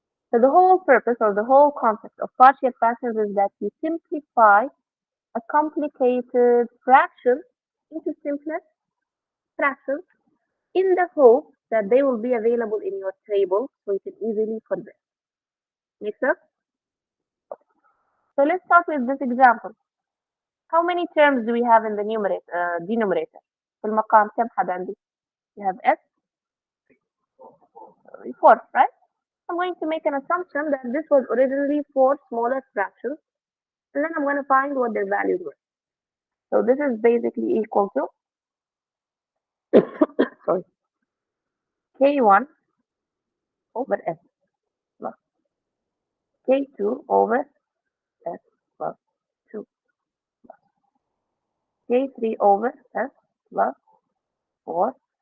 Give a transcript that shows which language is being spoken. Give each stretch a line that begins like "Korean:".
English: So the whole purpose or the whole concept of partial fractions is that you simplify a complicated fraction into simpler fractions in the hope that they will be available in your table so you can easily convert. Make sense? So let's start with this example. How many terms do we have in the denominator?
Arabic: في المقام كم حد عندي؟
English: You have S, 4, right? I'm going to make an assumption that this was originally 4 smaller fractions, and then I'm going to find what their values were. So this is basically equal to sorry, K1 over S plus K2 over S plus 2 plus K3 over S plus 4.